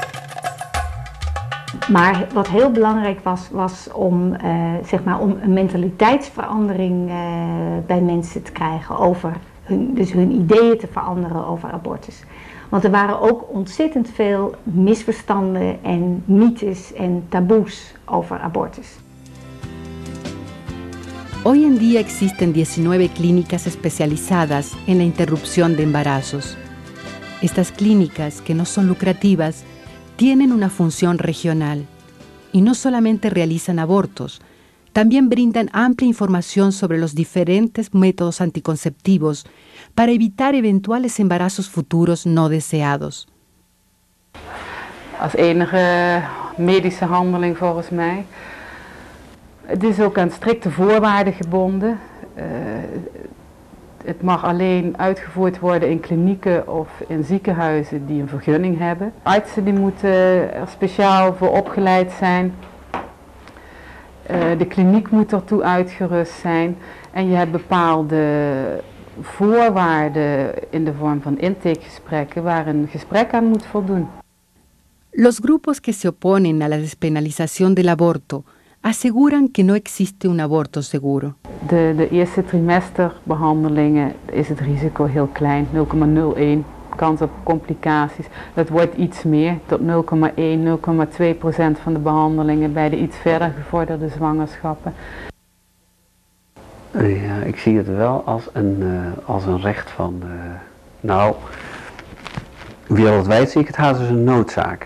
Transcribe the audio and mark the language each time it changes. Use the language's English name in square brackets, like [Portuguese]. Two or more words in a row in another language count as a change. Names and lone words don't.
[Dutch] Maar wat heel belangrijk was om, om een mentaliteitsverandering bij mensen te krijgen over hun ideeën te veranderen over abortus. Want er waren ook ontzettend veel misverstanden en mythes en taboes over abortus. [Spanish] Hoy en día existen 19 clínicas especializadas en la interrupción de embarazos. Estas clínicas, que no son lucrativas, tienen una función regional y no solamente realizan abortos, también brindan amplia información sobre los diferentes métodos anticonceptivos para evitar eventuales embarazos futuros no deseados. [Dutch] Als enige medische handeling volgens mij. Het is ook aan strikte voorwaarden gebonden. Het mag alleen uitgevoerd worden in klinieken of in ziekenhuizen die een vergunning hebben. Artsen die moeten er speciaal voor opgeleid zijn. De kliniek moet ertoe uitgerust zijn. En je hebt bepaalde voorwaarden in de vorm van intakegesprekken waar een gesprek aan moet voldoen. [Spanish] Los grupos que se oponen a la despenalización del aborto aseguran que no existe un aborto seguro. [Dutch] De eerste trimesterbehandelingen is het risico heel klein, 0,01 kans op complicaties. Dat wordt iets meer, tot 0,1, 0,2% van de behandelingen bij de iets verder gevorderde zwangerschappen. Ja, ik zie het wel als een recht van, wereldwijd zie ik het haast als een noodzaak.